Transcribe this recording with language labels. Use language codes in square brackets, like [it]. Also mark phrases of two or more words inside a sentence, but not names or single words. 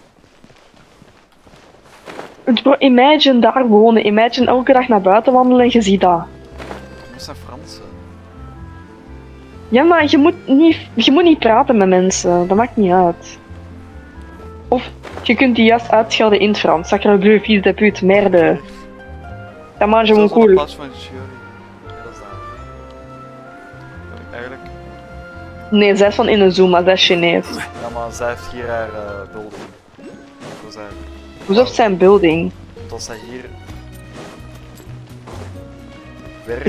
[nl] Bro, imagine daar wonen. Imagine elke dag naar buiten wandelen en je ziet dat. Dat zijn Fransen. Ja, maar je moet niet praten met mensen. Dat maakt niet uit. Of je kunt die juist uitschelden in het Frans. [fr] Sacre bleu, fils de pute, merde. [nl] Dat maakt je gewoon cool. In plaats van jury. Ja, dat is daar. Eigenlijk. Nee, zij is van Inazuma, zij is Chinees. Ja, maar zij heeft hier haar building. Dat is eigenlijk. Hoezo heeft zij een building? Want zij hier werkt.